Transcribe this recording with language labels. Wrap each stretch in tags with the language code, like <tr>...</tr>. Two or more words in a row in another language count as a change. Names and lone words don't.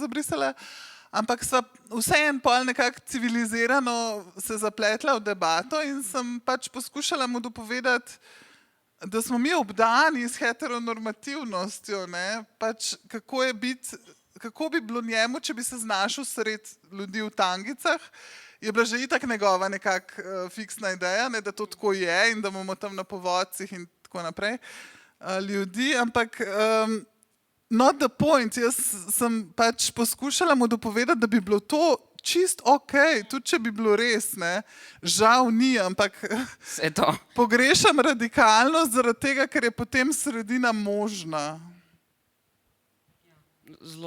<sl>zabrisala, ampak sva vseeno pol nekako civilizirano se zapletla v debato in sem pač poskušala mu dopovedati, da smo mi obdani s heteronormativnostjo, ne, pač kako bi bilo njemu, če bi se znašel sred ljudi v tangicah, je bila že itak njegova nekako fiksna ideja, ne, da to tako je in da bomo tam na povodcih in tako naprej ljudi, ampak</sl> <en>not the point.</en> <sl>Jaz sem pač poskušala mu dopovedati, da bi bilo to čist ok, tudi če bi bilo res, ne. Žal ni, ampak Vse to. pogrešam radikalnost zaradi tega, ker je potem sredina možna. Zelo.</sl>